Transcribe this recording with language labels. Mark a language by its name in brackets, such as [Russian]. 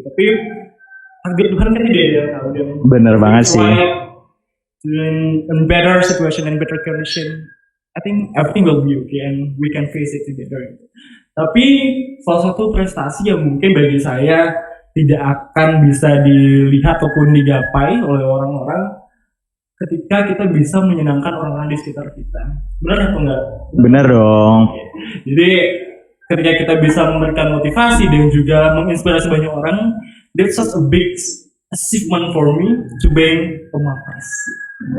[Indonesian] Tapi takdir Tuhan kan tidak ada yang tahu. Bener banget sih. [English] In better situation and better condition, I think everything will be okay and we can face it together. [Indonesian] Tapi salah satu prestasi yang mungkin bagi saya tidak akan bisa dilihat ataupun digapai oleh orang-orang ketika kita bisa menyenangkan orang-orang di sekitar kita. Benar atau enggak? Benar dong. Jadi ketika kita bisa memberikan motivasi dan juga menginspirasi banyak orang, [English] that's such a big achievement for me to being a [Indonesian] mahasiswa.